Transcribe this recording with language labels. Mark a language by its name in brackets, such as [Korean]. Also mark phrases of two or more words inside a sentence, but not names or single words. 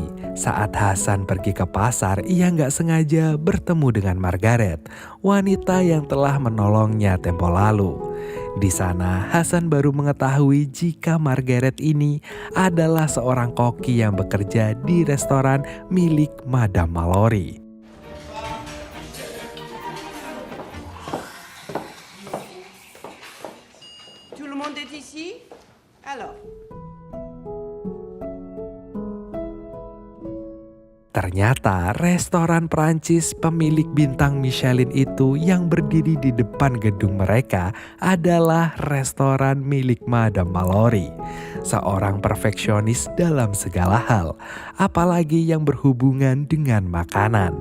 [Indonesian] Saat Hasan pergi ke pasar, ia gak sengaja bertemu dengan Margaret, wanita yang telah menolongnya tempo lalu. Di sana, Hasan baru mengetahui jika Margaret ini adalah seorang koki yang bekerja di restoran milik Madame Mallory. [French] Tout le monde est ici? Alors. [Indonesian] Ternyata restoran Prancis pemilik bintang Michelin itu yang berdiri di depan gedung mereka adalah restoran milik Madame Mallory. Seorang perfeksionis dalam segala hal, apalagi yang berhubungan dengan makanan.